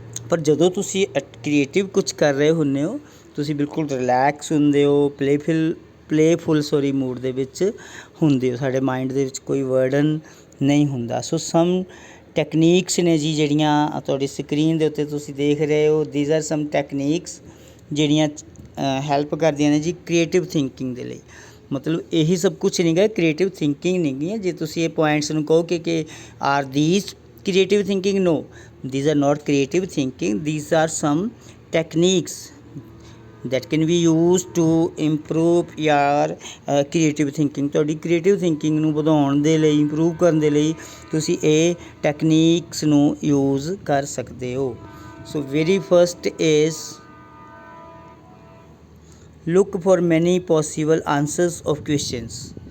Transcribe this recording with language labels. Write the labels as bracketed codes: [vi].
[pa] ਪਰ ਜਦੋਂ ਤੁਸੀਂ ਕ੍ਰੀਏਟਿਵ ਕੁਛ ਕਰ ਰਹੇ ਹੁੰਦੇ ਹੋ, ਤੁਸੀਂ ਬਿਲਕੁਲ ਰਿਲੈਕਸ ਹੁੰਦੇ ਹੋ, ਪਲੇਫੁਲ ਮੂਡ ਦੇ ਵਿੱਚ ਹੁੰਦੇ ਹੋ, ਸਾਡੇ ਮਾਈਂਡ ਦੇ ਵਿੱਚ ਕੋਈ ਬਰਡਨ ਨਹੀਂ ਹੁੰਦਾ। ਸੋ ਸਮ ਟੈਕਨੀਕਸ ਨੇ ਜੀ ਜਿਹੜੀਆਂ ਤੁਹਾਡੀ ਸਕਰੀਨ ਦੇ ਉੱਤੇ ਤੁਸੀਂ ਦੇਖ ਰਹੇ ਹੋ, [en] these are some techniques [pa] ਜਿਹੜੀਆਂ ਹੈਲਪ ਕਰਦੀਆਂ ਨੇ ਜੀ ਕ੍ਰੀਏਟਿਵ ਥਿੰਕਿੰਗ ਦੇ ਲਈ। ਮਤਲਬ ਇਹੀ ਸਭ ਕੁਛ ਨਹੀਂ ਗਾ, ਕ੍ਰੀਏਟਿਵ ਥਿੰਕਿੰਗ ਨਹੀਂ ਗੀ। ਜੇ ਤੁਸੀਂ ਇਹ ਪੁਆਇੰਟਸ ਨੂੰ ਕਹੋ ਕਿ [en] Are these creative thinking, no, these are not creative thinking, these are some techniques that can be used to improve your creative thinking. [pa] ਤੁਹਾਡੀ ਕ੍ਰੀਏਟਿਵ ਥਿੰਕਿੰਗ ਨੂੰ ਵਧਾਉਣ ਦੇ ਲਈ, ਇੰਪਰੂਵ ਕਰਨ ਦੇ ਲਈ ਤੁਸੀਂ ਇਹ ਟੈਕਨੀਕਸ ਨੂੰ ਯੂਜ਼ ਕਰ ਸਕਦੇ ਹੋ। [en] So very first is look for many possible answers of questions.